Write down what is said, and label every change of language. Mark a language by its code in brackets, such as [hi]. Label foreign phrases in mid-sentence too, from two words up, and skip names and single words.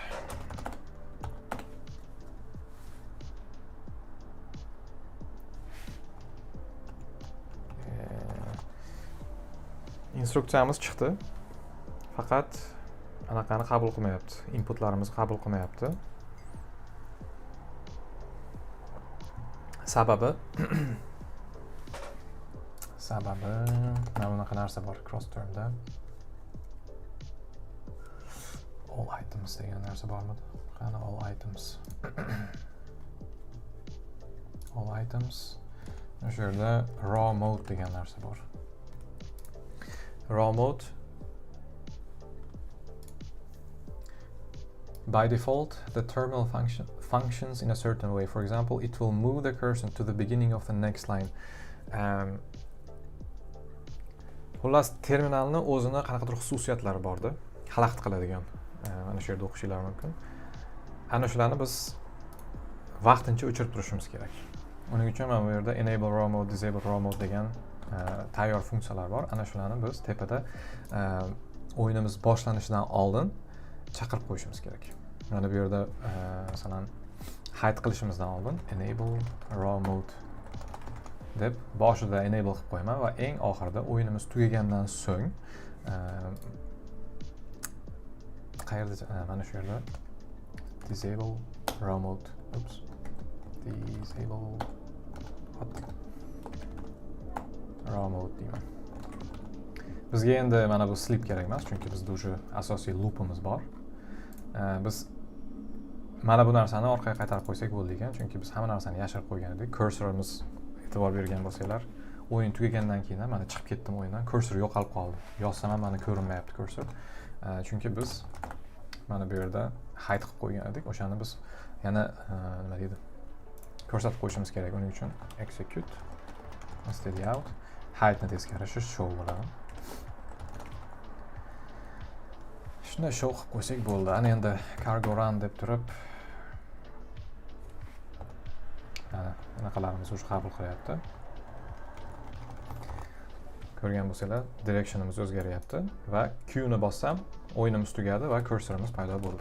[uz] Instruksiyamiz chiqdi. Faqat anaqani qabul qilmayapti. Inputlarimizni qabul qilmayapti. Sababi mana bunaqa narsa bor cross termda. [en] All items [uz] degan narsa bormi? Qani [en] all items. All items. [uz] O'sha yerda [en] raw mode [uz] degan narsa bor. [en] Raw mode By default, the terminal functions in a certain way. For example, it will move the cursor to the beginning of the next line. [uz] Xullas, terminalni o'zini qanaqadir xususiyatlari borda, xalaqit qiladigan. Mana shu yerda o'qishinglar mumkin. Ana shularni biz vaqtincha o'chirib turishimiz kerak. Uning uchun mana bu yerda [en] enable raw mode, disable raw mode [uz] degan tayyor funksiyalar bor. Ana shularni biz tepada o'yinimiz boshlanishidan oldin chaqirib qo'yishimiz kerak. Mana bu yerda masalan hide qilishimizdan oldin [en] enable raw mode [uz] deb boshida enable qilib qo'yaman va eng oxirida o'yinimiz tugagandan so'ng qayerda mana shu yerda [en] disable raw mode disable raw mode [uz] deyman. Bizga endi mana bu sleep kerak emas, chunki bizda o'sha asosiy loopimiz bor. Biz mana bu narsani orqaga qaytarib qo'ysak bo'ldi ekan, chunki biz hamma narsani yashirib qo'ygan edik. Cursorimiz e'tibor bergan bo'lsanglar, o'yin tugagandan keyin mana chiqib ketdim o'yindan, cursor yo'qolib qoldi. Yozsam ham mana ko'rinmayapti cursor. Chunki biz mana bu yerda hide qilib qo'ygan edik. O'shani biz yana nima deydi? Ko'rsatib qo'yishimiz kerak. Uning uchun [en] execute std out hide [uz] ni teskari show bo'ladi. Shuni show qilib qo'ysak bo'ldi. Ana endi [en] cargo run [uz] deb turib anaqalarimiz o'sha qabul qilyapti. Ko'rgan bo'lsanglar, directionimiz o'zgaryapti va Q ni bossam, o'yinimiz tugadi va cursorimiz paydo bo'ldi.